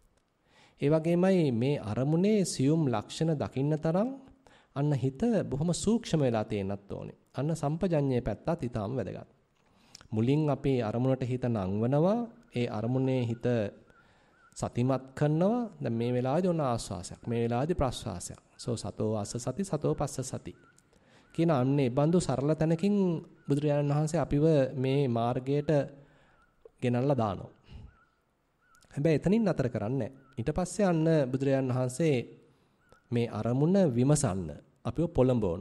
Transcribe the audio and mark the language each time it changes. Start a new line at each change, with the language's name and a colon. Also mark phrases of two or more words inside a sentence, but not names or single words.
Sinhala: ඒ වගේමයි මේ අරමුණේ සියුම් ලක්ෂණ දකින්න තරම් අන්න හිත බොහොම සූක්ෂම වෙලා තියෙන්නත් ඕනේ. අන්න සම්පජඤ්ඤයේ පැත්තත් ඊටාම වැදගත්. මුලින් අපි අරමුණට හිත නංවනවා, ඒ අරමුණේ හිත සතිමත් කරනවා. දැන් මේ වෙලාවේදී ඔන්න ආස්වාසයක්, මේ වෙලාවේදී ප්‍රස්වාසයක්.
Pali: සතෝ අස්ස සති, සතෝ පස්ස සති.
Sinhala: කියන අන්නේ බඳු සරල තැනකින් බුදුරජාණන් වහන්සේ අපිව මේ මාර්ගයට ගෙනල්ලා දානවා. හැබැයි එතනින් නතර කරන්නේ නැහැ. ඊට පස්සේ අන්න බුදුරජාණන් වහන්සේ මේ අරමුණ විමසන්න අපිව පොළඹවනවා.